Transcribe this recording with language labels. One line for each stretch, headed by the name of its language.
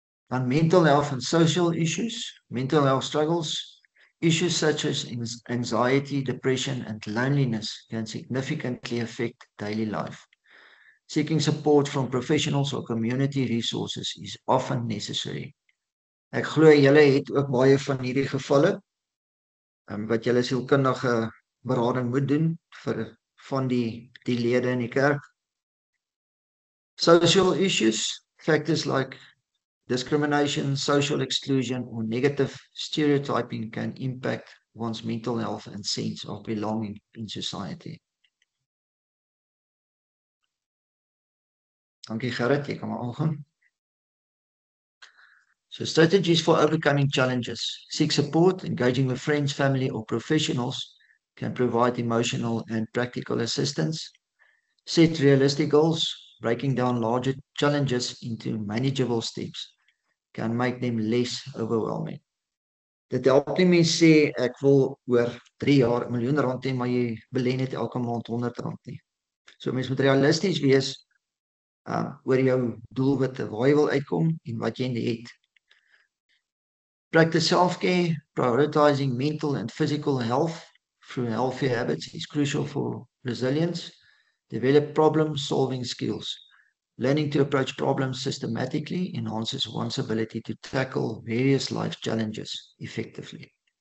English: And mental health and social issues, mental health struggles, issues such as anxiety, depression, and loneliness can significantly affect daily life. Seeking support from professionals or community resources is often necessary.
Afrikaans: Ek glo julle het ook baie van hierdie gevalle wat julle sielkundige berading moet doen vir van die lede in die kerk.
English: Social issues, factors like discrimination, social exclusion, or negative stereotyping can impact one's mental health and sense of belonging in society.
Afrikaans: Dankie Gerrit, jy kan maar aangaan.
English: So strategies for overcoming challenges. Seek support, engaging with friends, family, or professionals can provide emotional and practical assistance. Set realistic goals, breaking down larger challenges into manageable steps can make them less overwhelming.
Afrikaans: Dit help nie mens sê ek wil oor 3 jaar R1 miljoen hê, maar jy belê net elke maand R100 nie. So mens moet realisties wees oor jou doelwitte, waar jy wil uitkom en wat jy het.
English: Practice self-care, prioritizing mental and physical health through healthy habits is crucial for resilience. Develop problem-solving skills. Learning to approach problems systematically enhances one's ability to tackle various life challenges effectively.